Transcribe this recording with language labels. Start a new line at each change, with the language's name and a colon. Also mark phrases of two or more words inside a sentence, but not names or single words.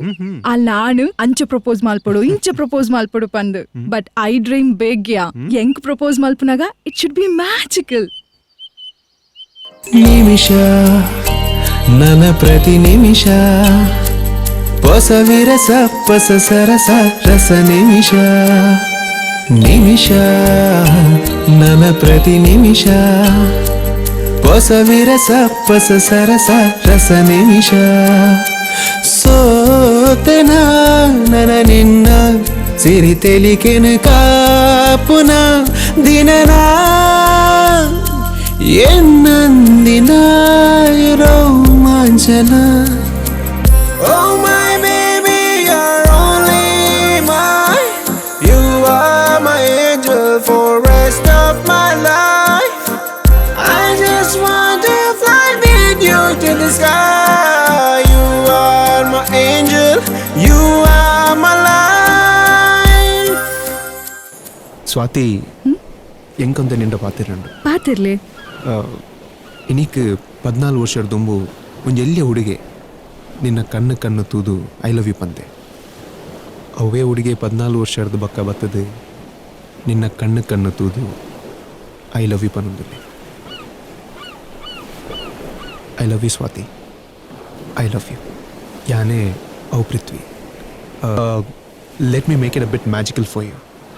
Tulu: ಅಲ್ಲಿ ನಾನು ಅಂಚೆ ಪ್ರಪೋಸ್ ಮಲ್ಪಡು ಇಂಚೆ ಪ್ರಪೋಸ್ ಮಲ್ಪಡು ಪಂದ್
English: but I dream big
Tulu: ಯಾ ಎಂಕ್ ಪ್ರಪೋಸ್ ಮಲ್ಪನಾಗ
English: it should be magical
Kannada: ನಿಮಿಷ ನನ್ನ ಪ್ರತಿ ನಿಮಿಷ ಹೊಸ ವಿರಸ ಹೊಸ ಸರಸ ರಸ ನಿಮಿಷ ನಿಮಿಷ ನನ್ನ ಪ್ರತಿ ನಿಮಿಷ ಹೊಸ ವಿರಸ ಹೊಸ ಸರಸ ರಸ ನಿಮಿಷ
Tulu: ಸೋತೆನ ನನ ನಿನ್ನ ಸಿರಿ ತೆಲಿಕೆನ ಕಾಪುನ ದಿನನ ಎನ್ನಂದಿನ ರೋಮಾಂಚನ
English: Oh my baby, you're only mine. You are my angel for rest of my life. I just want to fly with you to the sky. You are my angel, you are my life.
Tulu: ಸ್ವಾತಿ ಎಂಕೊಂದ ನಿಂಡ ಪಾತಿರಂಡು ಪಾತಿರ್ಲಿ ಇನಿಕ್ 14 ವರ್ಷದ ದುಂಬು ಒಂದು ಎಲ್ಲಿಯ ಹುಡುಗೆ ನಿನ್ನ ಕಣ್ಣು ಕಣ್ಣು ತೂದು
English: I love you
Tulu: ಪಂದೆ ಅವೇ ಹುಡುಗೆ 14 ವರ್ಷದ ಬಕ್ಕ ಬರ್ತದೆ ನಿನ್ನ ಕಣ್ಣು ಕಣ್ಣು ತೂದು
English: I love you
Tulu: ಪನ್ನೊಂದಿಲ್ಲ
English: I love you
Tulu: ಸ್ವಾತಿ
English: I love you
Tulu: ಯಾನೇ ಅವು ಪೃಥ್ವಿ
English: let me make it a bit magical for you